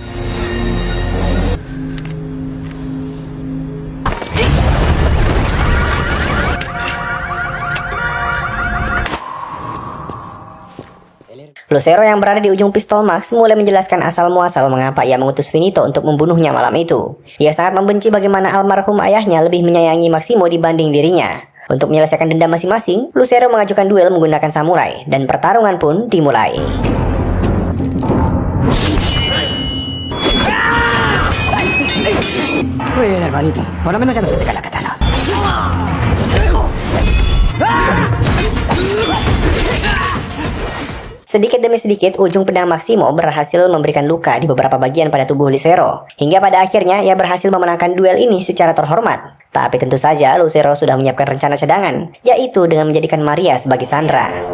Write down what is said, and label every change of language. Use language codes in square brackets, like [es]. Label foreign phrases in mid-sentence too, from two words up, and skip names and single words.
[id] Lucero yang berada di ujung pistol Max mulai menjelaskan asal-muasal mengapa ia mengutus Finito untuk membunuhnya malam itu. Ia sangat membenci bagaimana almarhum ayahnya lebih menyayangi Maximo dibanding dirinya. Untuk menyelesaikan dendam masing-masing, Lucero mengajukan duel menggunakan samurai, dan pertarungan pun dimulai. [es] Muy bien, hermanito. Por lo menos ya no se te cae la katana. [id] Sedikit demi sedikit, ujung pedang Maximo berhasil memberikan luka di beberapa bagian pada tubuh Lucero. Hingga pada akhirnya ia berhasil memenangkan duel ini secara terhormat. Tapi tentu saja Lucero sudah menyiapkan rencana cadangan, yaitu dengan menjadikan Maria sebagai Sandra.